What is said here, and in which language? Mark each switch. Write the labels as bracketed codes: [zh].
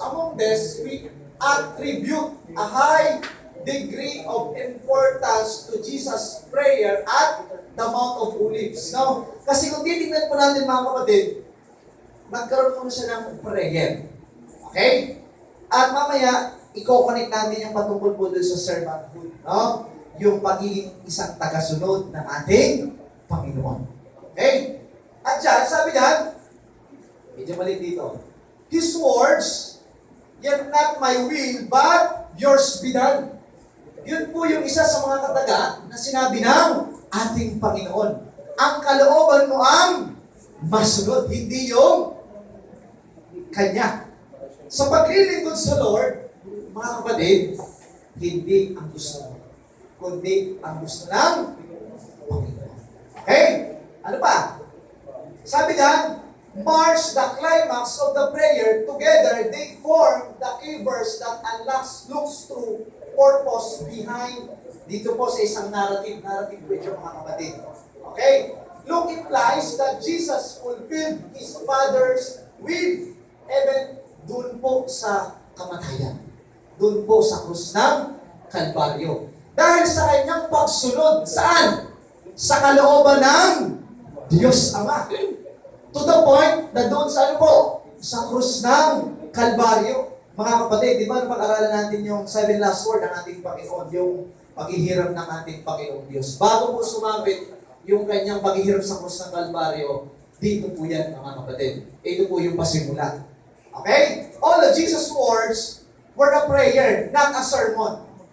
[en] Among this, we attribute a high degree of importance to Jesus' prayer at the Mount of Olives. [tl] Now, kasi kung titignan po natin mga kapatid, nagkaroon po na siya ng prayer. Okay? At mamaya, i-connect natin yung patungkol po doon sa servanthood. No? Yung pagiging isang tagasunod ng ating Panginoon. Okay? At dyan, sabi dyan, medyo mali dito, [en] His words, yet not my will, but yours be done. [tl] Yun po yung isa sa mga kataga na sinabi ng ating Panginoon. Ang kalooban mo ang masunod, hindi yung Kanya. Sa paglilingkod sa Lord, mga kapatid, hindi ang gusto mo, kundi ang gusto ng Panginoon. Okay? Ano pa? Sabi dyan, [en] march the climax of the prayer together, they form the key verse that unlocks, looks through purpose behind. [tl] Dito po sa isang narrative po ito mga kapatid. Okay? [en] Luke implies that Jesus fulfilled His Father's will even [tl] dun po sa kamatayan. Dun po sa krus ng Kalbaryo. Dahil sa kanyang pagsunod, saan? Sa kalooban ng Diyos Ama. To the point na doon sa ano po? Sa krus ng Kalbaryo. Mga kapatid, di ba pag-aralan natin yung 7 last word ng ating Panginoon, yung paghihirap ng ating Panginoong Diyos. Bago po sumabit yung kanyang paghihirap sa krus ng Kalbaryo, dito po yan mga kapatid. Ito po yung pasimula. Okay? [en] All of Jesus' words were a prayer, not a sermon.